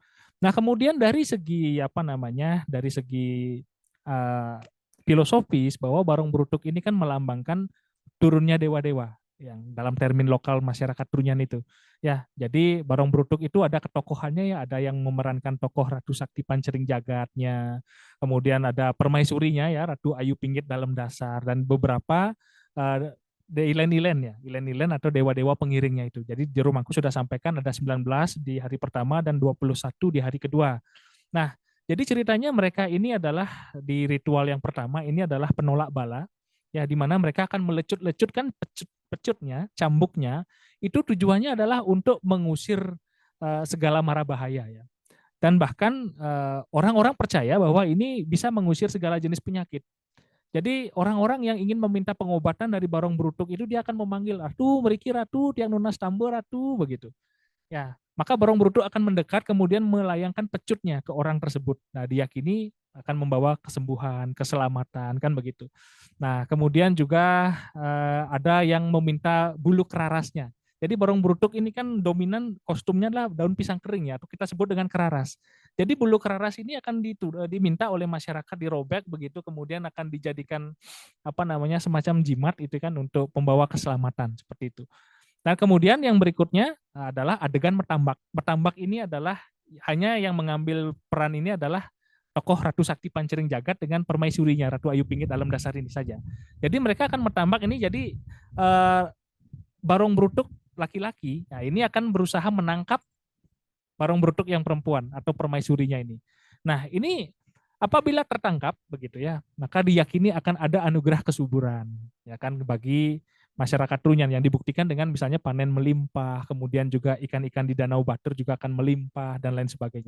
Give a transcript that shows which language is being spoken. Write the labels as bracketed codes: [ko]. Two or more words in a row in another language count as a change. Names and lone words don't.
[id] Nah, kemudian dari segi apa namanya, dari segi filosofis bahwa Barong Brutuk ini kan melambangkan turunnya dewa-dewa yang dalam termin lokal masyarakat Trunyan itu. Ya, jadi Barong Brutuk itu ada ketokohannya ya, ada yang memerankan tokoh Ratu Sakti Pancering Jagatnya, kemudian ada permaisurinya ya, Ratu Ayu Pinggit dalam dasar, dan beberapa ilen-ilen ya, ilen-ilen atau dewa-dewa pengiringnya itu. Jadi Jero Mangku sudah sampaikan ada 19 di hari pertama dan 21 di hari kedua. Nah, jadi ceritanya mereka ini adalah di ritual yang pertama ini adalah penolak bala, ya di mana mereka akan melecut-lecutkan pecutnya, cambuknya, itu tujuannya adalah untuk mengusir segala mara bahaya ya. Dan bahkan orang-orang percaya bahwa ini bisa mengusir segala jenis penyakit. Jadi orang-orang yang ingin meminta pengobatan dari Barong Brutuk itu dia akan memanggil, [ban] "Ratu, meriki Ratu, tiang nunas tambur Ratu," [id] begitu. Ya, maka Barong Brutuk akan mendekat kemudian melayangkan pecutnya ke orang tersebut. Nah, diyakini akan membawa kesembuhan, keselamatan, kan begitu. Nah, kemudian juga ada yang meminta bulu kerarasnya. Jadi Barong Brutuk ini kan dominan kostumnya adalah daun pisang kering ya, atau kita sebut dengan keraras. Jadi bulu keraras ini akan diminta oleh masyarakat dirobek begitu, kemudian akan dijadikan apa namanya semacam jimat itu kan untuk pembawa keselamatan seperti itu. Nah, kemudian yang berikutnya adalah adegan mertambak. Mertambak ini adalah hanya yang mengambil peran ini adalah tokoh Ratu Sakti Pancering Jagat dengan permaisurinya Ratu Ayu Pinggit Alam Dasar ini saja. Jadi mereka akan mertambak ini jadi Barong Brutuk laki-laki. Nah, ini akan berusaha menangkap Barong Brutuk yang perempuan atau permaisurinya ini. Nah, ini apabila tertangkap begitu ya, maka diyakini akan ada anugerah kesuburan ya kan bagi masyarakat Trunyan yang dibuktikan dengan misalnya panen melimpah, kemudian juga ikan-ikan di Danau Batur juga akan melimpah dan lain sebagainya.